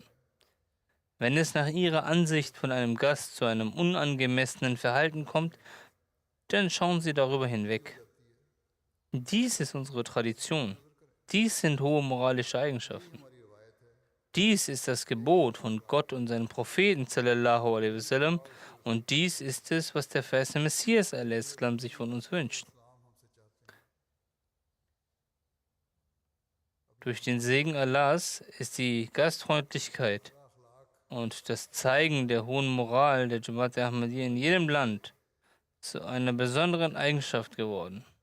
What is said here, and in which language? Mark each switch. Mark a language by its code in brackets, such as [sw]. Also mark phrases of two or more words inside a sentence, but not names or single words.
[de] Wenn es nach Ihrer Ansicht von einem Gast zu einem unangemessenen Verhalten kommt, dann schauen Sie darüber hinweg. Dies ist unsere Tradition. Dies sind hohe moralische Eigenschaften. Dies ist das Gebot von Gott und seinem Propheten [ar] صلى الله عليه وسلم, [de] und dies ist es, was der verheißene Messias al-Islam sich von uns wünscht. Durch den Segen Allahs ist die Gastfreundlichkeit und das Zeigen der hohen Moral der Jamaat Ahmadiyya in jedem Land zu einer besonderen Eigenschaft geworden.